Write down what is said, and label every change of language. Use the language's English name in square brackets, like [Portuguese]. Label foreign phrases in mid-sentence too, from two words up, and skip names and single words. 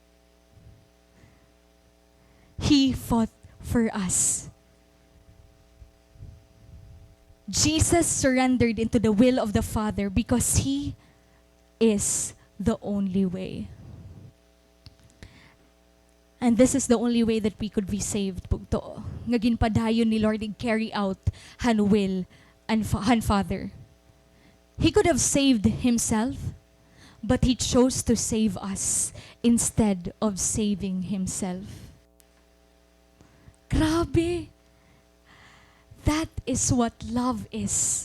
[English] He fought for us. Jesus surrendered into the will of the Father because He is the only way. And this is the only way that we could be saved, bugto. [Waray] Nga ginpadayon ni Lord [English] and carry out [Waray] han [English] will and [Waray] han Father. [English] He could have saved Himself, but He chose to save us instead of saving Himself. Grabe! That is what love is.